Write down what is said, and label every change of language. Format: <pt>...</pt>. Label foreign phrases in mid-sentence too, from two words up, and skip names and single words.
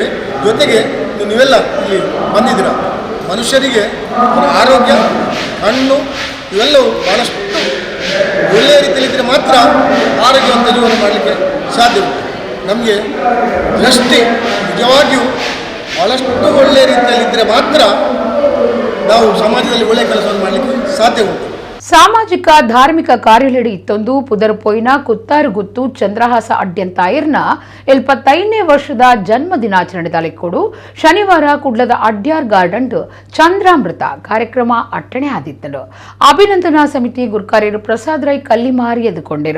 <kn>ಜೊತೆಗೆ ನೀವೆಲ್ಲ ಇಲ್ಲಿ ಬಂದಿದ್ದೀರ, ಮನುಷ್ಯರಿಗೆ ಅವರ ಆರೋಗ್ಯ, ಹಣ್ಣು ಇವೆಲ್ಲವೂ ಭಾಳಷ್ಟು ಒಳ್ಳೆಯ ರೀತಿಯಲ್ಲಿದ್ದರೆ ಮಾತ್ರ ಆರೋಗ್ಯವಂತ ಜೀವನ ಮಾಡಲಿಕ್ಕೆ ಸಾಧ್ಯವಿದೆ. ನಮಗೆ ದೃಷ್ಟಿ ನಿಜವಾಗಿಯೂ ಭಾಳಷ್ಟು ಒಳ್ಳೆಯ ರೀತಿಯಲ್ಲಿದ್ದರೆ ಮಾತ್ರ ನಾವು ಸಮಾಜದಲ್ಲಿ ಒಳ್ಳೆಯ ಕೆಲಸವನ್ನು ಮಾಡಲಿಕ್ಕೆ ಸಾಧ್ಯ ಉಂಟು.</kn> <tcy>ಸಾಮಾಜಿಕ ಧಾರ್ಮಿಕ ಕಾರ್ಯಲಡಿ ಇತ್ತೊಂದು ಪುದರ್ಪೋಯಿನ ಕುತ್ತಾರು ಗುತ್ತು ಚಂದ್ರಹಾಸ ಅಡ್ಯಂತಾಯರ್ನ 75ನೇ ವರ್ಷದ ಜನ್ಮ ದಿನಾಚರಣೆ ತಲೆಕೊಡು ಶನಿವಾರ ಕುಡ್ಲದ ಅಡ್ಯಾರ್ ಗಾರ್ಡನ್ ಚಂದ್ರಾಮೃತ ಕಾರ್ಯಕ್ರಮ ಅಟ್ಟಣೆ ಆದಿತ್ತಲು ಅಭಿನಂದನಾ ಸಮಿತಿ ಗುರ್ಕಾರ್ಯರು ಪ್ರಸಾದ್ ರೈ ಕಲ್ಲಿಮಾರಿ ಎದುಕೊಂಡಿರು.</tcy>